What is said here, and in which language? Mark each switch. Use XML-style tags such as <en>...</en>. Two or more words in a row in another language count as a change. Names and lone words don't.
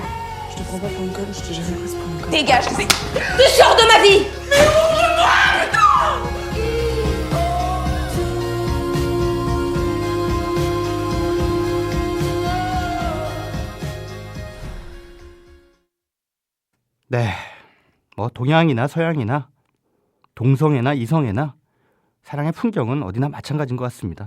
<fr>Je te prends pas pour une conne, je t'ai jamais prise pour une conne. Dégage, tu sors de ma vie! Mais ouvre-moi, putain!</fr> <ko>네, 뭐 동양이나 서양이나 동성애나 이성애나 사랑의 풍경은 어디나 마찬가지인 것 같습니다.</ko>